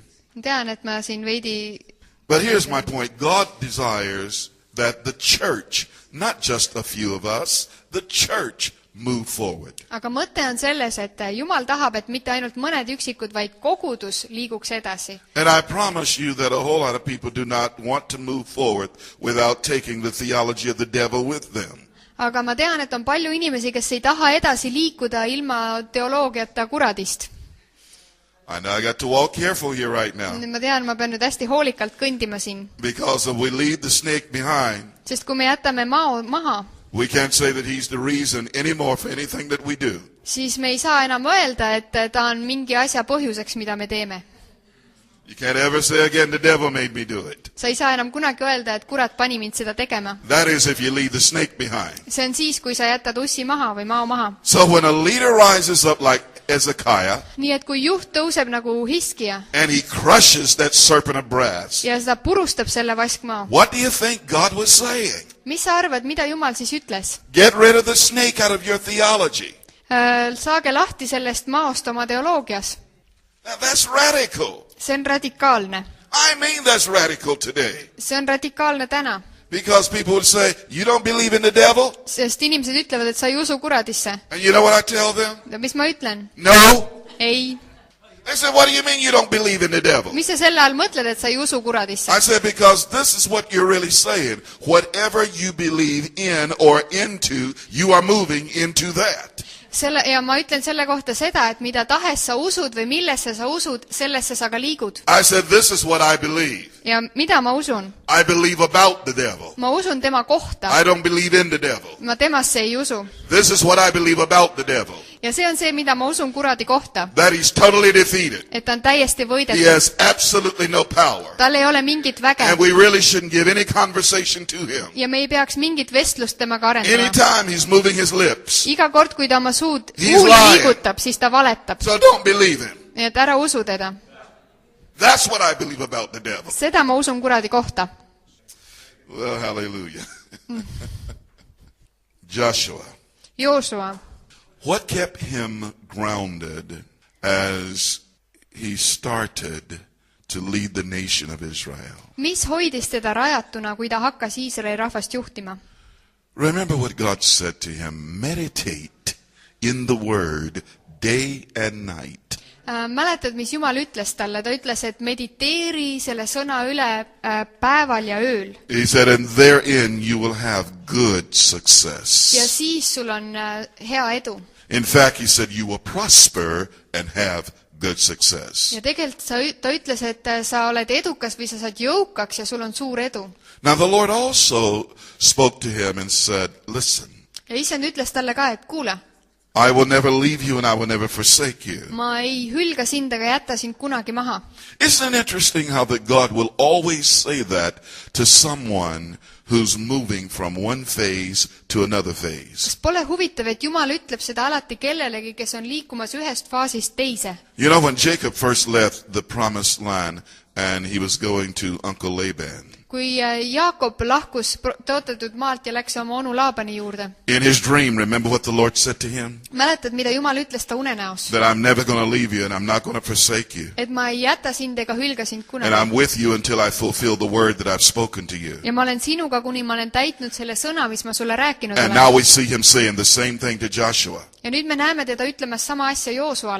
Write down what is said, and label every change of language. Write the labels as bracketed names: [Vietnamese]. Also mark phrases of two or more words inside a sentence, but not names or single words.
[Estonian] Tean, et ma siin veidi... [English] But here's my point. God desires that the church, not just a few of us, the church move forward. [Estonian] Aga mõte on selles, et Jumal tahab, et mitte ainult mõned üksikud, vaid kogudus liiguks edasi. [English] And I promise you that a whole lot of people do not want to move forward without taking the theology of the devil with them. [Estonian] Aga ma tean, et on palju inimesi, kes ei taha edasi liikuda ilma teoloogiata kuradist. [English] I know I got to walk careful here right now. [Estonian] Ma tean, ma pean nüüd hästi hoolikalt kõndima siin. [English] Because if we leave the snake behind, [Estonian] sest kui me jätame mao maha, [English] we can't say that he's the reason anymore for anything that we do. [Estonian] Siis me ei saa enam öelda, et ta on mingi asja põhjuseks, mida me teeme. [English] You can't ever say again, the devil made me do it. [Estonian] Sa ei saa enam kunagi öelda, et kurat pani mind seda tegema. [English] That is if you leave the snake behind. [Estonian] See on siis, kui sa jätad ussi maha või mao maha. [English] So when a leader rises up like Ezekiah, [Estonian] nii et kui juht tõuseb nagu Hiskija, [English] and he crushes that serpent of brass, [Estonian] ja seda purustab selle vaskmao. [English] What do you think God was saying? [Estonian] Mis sa arvad, mida Jumal siis ütles? [English] Get rid of the snake out of your theology. [Estonian] Saage lahti sellest maost oma teoloogias. [English] Now that's radical. [Estonian] See on radikaalne. [English] I mean that's radical today. [Estonian] See on radikaalne täna. [English] Because people would say, you don't believe in the devil? [Estonian] Sest inimesed ütlevad, et sa ei usu kuradisse. [English] And you know what I tell them? [Estonian] Ja mis ma ütlen? [English] No. [Estonian] Ei. [English] They said, what do you mean you don't believe in the devil? [Estonian] Mis sa selle all mõtled, et sa ei usu kuradisse? [English] I said, because this is what you're really saying. Whatever you believe in or into, you are moving into that. [Estonian] Ja ma ütlen selle kohta seda, et mida tahes sa usud või millesse sa usud, sellesse sa ka liigud. [English] I said, this is what I believe. [Estonian] Ja mida ma usun? [English] I believe about the devil. [Estonian] Ma usun tema kohta. [English] I don't believe in the devil. [Estonian] Ma temasse ei usu. [English] This is what I believe about the devil. [Estonian] Ja see on see, mida ma usun kuradi kohta. [English] That he's totally defeated. [Estonian] Et ta on täiesti võidetud. [English] He has absolutely no power. [Estonian] Tal ei ole mingit väge. [English] And we really shouldn't give any conversation to him. [Estonian] Ja me ei peaks mingit vestlust temaga arendama. [English] Anytime he's moving his lips. [Estonian] Iga kord, kui ta oma huuli liigutab, siis ta valetab. [English] So don't believe him. [Estonian] Nii et ära usu teda. [English] That's what I believe about the devil. [Estonian] Seda ma usun kuradi kohta. [English] Well, hallelujah. Joosua. What kept him grounded as he started to lead the nation of Israel? [Estonian] Mis hoidis teda rajatuna, kui ta hakkas Iisraeli rahvast juhtima? [English] Remember what God said to him. Meditate in the word day and night. [Estonian] Mäletad, mis Jumal ütles talle? Ta ütles, et mediteeri selle sõna üle päeval ja ööl. [English] He said, and therein you will have good success. [Estonian] Ja siis sul on hea edu. [English] In fact, he said, you will prosper and have good success. [Estonian] Ja tegelikult ta ütles, et sa oled edukas või sa saad jõukaks ja sul on suur edu. [English] Now the Lord also spoke to him and said, listen. [Estonian] Ja Issand ütles talle ka, et kuule. [English] I will never leave you and I will never forsake you. [Estonian] Ma ei hülga sind ega jäta sind kunagi maha. [English] Isn't it interesting how that God will always say that to someone who's moving from one phase to another phase? [Estonian] Kas pole huvitav, et Jumal ütleb seda alati kellelegi, kes on liikumas ühest faasist teise? [English] You know, when Jacob first left the promised land and he was going to Uncle Laban. [Estonian] Kui Jaakob lahkus tõotatud maalt ja läks oma onu Laabani juurde. [English] In his dream, remember what the Lord said to him? [Estonian] Mäletad, mida Jumal ütles ta unenäos? [English] That I'm never going to leave you and I'm not going to forsake you. [Estonian] Et ma ei jäta sind ega hülga sind kunagi. [English] And I'm with you until I fulfill the word that I've spoken to you. [Estonian] Ja ma olen sinuga, kuni ma olen täitnud selle sõna, mis ma sulle rääkinud olen. [English] And now we see him saying the same thing to Joshua. [Estonian] Ja nüüd me näeme teda ütlemas sama asja Joosuale.